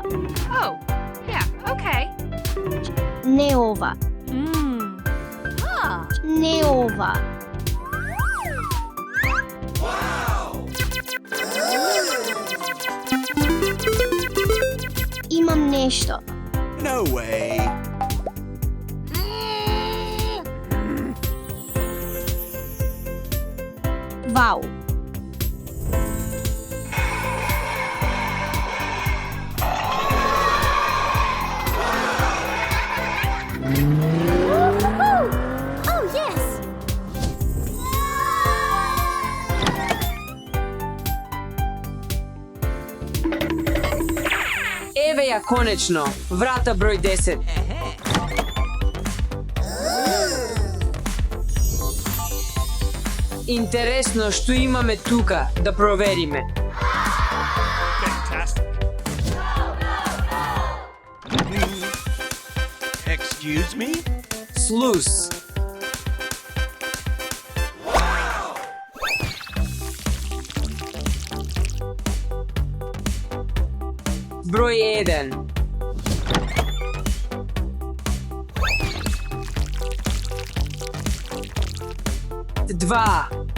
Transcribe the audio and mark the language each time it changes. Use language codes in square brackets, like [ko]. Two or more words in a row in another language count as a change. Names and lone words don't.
[en] Oh, yeah, okay. [mk] Не ова. Huh. Не ова. Имам нешто. [en] No way. [mk] Вау. [en] Oh, yes. [mk] Еве ја конечно, врата број 10. Интересно што имаме тука да провериме. [en] Fantastic. Excuse me? [mk] Слус. Број 1. Два.